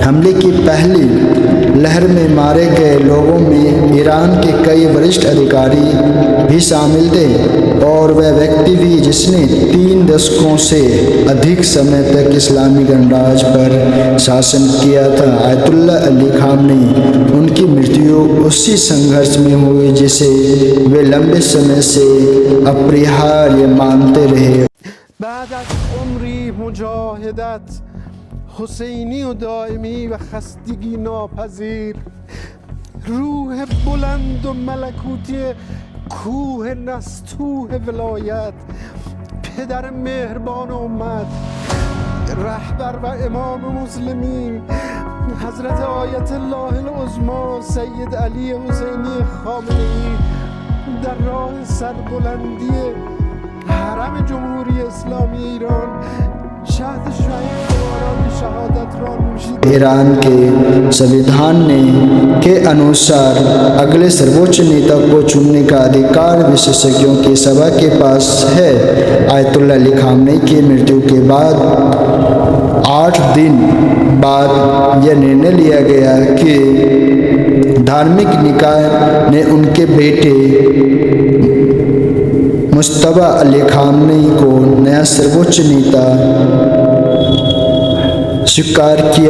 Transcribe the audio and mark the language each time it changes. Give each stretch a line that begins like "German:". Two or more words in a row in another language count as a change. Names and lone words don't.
Hindi: हमले की पहली लहर में मारे गए लोगों में ईरान के कई वरिष्ठ अधिकारी भी शामिल थे और वह व्यक्ति भी जिसने 3 दशकों से अधिक समय तक इस्लामी गणराज्य पर शासन किया था। आयतुल्लाह अली खामेनी, उनकी मृत्यु उसी संघर्ष में हुई जिसे वे लंबे समय से अपरिहार्य मानते रहे।
Persian: بعد از عمری مجاهدت حسینی و دائمی و خستگی ناپذیر، روح بلند و ملکوتی کوه نستوه ولایت، پدر مهربان امت، رهبر و امام مسلمین حضرت آیت الله العظمی سید علی حسینی خامنه‌ای در راه سربلندی حرم جمهوری اسلامی ایران شهد شهید باران شهادت را نوشید.
Hindi: ईरान के संविधान के अनुसार अगले सर्वोच्च नेता को चुनने का अधिकार विशेषज्ञों की सभा के पास है। आयतुल्ला अली खामनेई की मृत्यु के बाद 8 दिन बाद यह निर्णय लिया गया कि धार्मिक निकाय ने उनके बेटे मुश्तबा अली खामनेई को नया सर्वोच्च नेता स्वीकार किया।